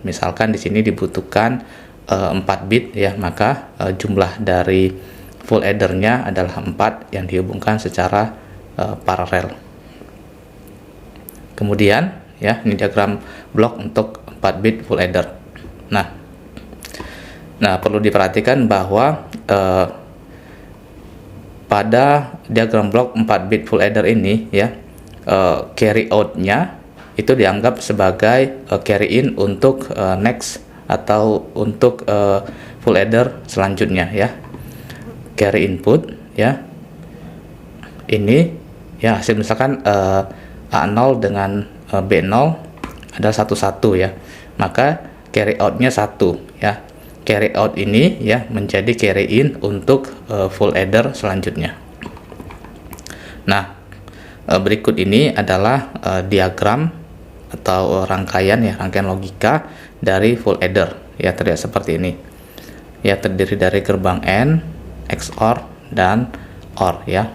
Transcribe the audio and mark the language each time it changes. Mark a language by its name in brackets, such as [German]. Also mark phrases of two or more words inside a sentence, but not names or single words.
[Indonesian] Misalkan di sini dibutuhkan 4 bit ya, maka jumlah dari [English] full addernya [Indonesian] adalah 4 yang dihubungkan secara paralel. Kemudian ya, ini diagram blok untuk 4 [English] bit full adder. [Indonesian] Nah, perlu diperhatikan bahwa pada diagram blok 4 [English] bit full adder [Indonesian] ini ya, [English] carry out-nya [Indonesian] itu dianggap sebagai [English] carry in [Indonesian] untuk next atau untuk [English] full adder [Indonesian] selanjutnya ya. [English] Carry input [Indonesian] ya, ini ya, hasil misalkan A0 dengan B0 adalah 1 1 ya, maka [English] carry out-nya [Indonesian] 1 ya. [English] Carry out [Indonesian] ini ya menjadi [English] carry in [Indonesian] untuk [English] full adder [Indonesian] selanjutnya. Nah, berikut ini adalah diagram atau rangkaian ya, rangkaian logika dari [English] full adder [Indonesian] ya, terlihat seperti ini ya, terdiri dari gerbang N, XOR dan OR ya.